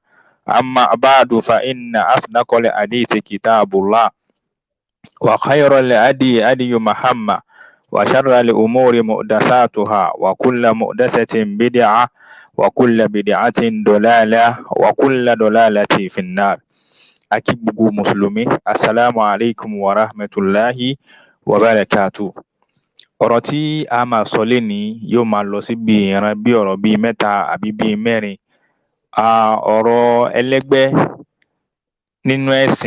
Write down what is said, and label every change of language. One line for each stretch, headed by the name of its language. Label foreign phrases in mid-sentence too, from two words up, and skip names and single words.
Arabic: أما بعد فإن أصدق الحديث كتاب الله وخير الهدي هدي محمد وشر الأمور محدثاتها وكل محدثة بدعة وكل بدعة ضلالة وكل ضلالة في النار.
Yoruba: Aki gbogbo mùsùlùmí,
Arabic: السلام عليكم ورحمة الله وبركاته.
Yoruba: Ọ̀rọ̀ tí a máa sọ lénìí yóò máa lọ sí bí ìran bí ọ̀rọ̀ bíi mẹ́ta àbí bíi mẹ́rin. Ọ̀rọ̀ ẹlẹ́gbẹ́ nínú ẹ̀sìn.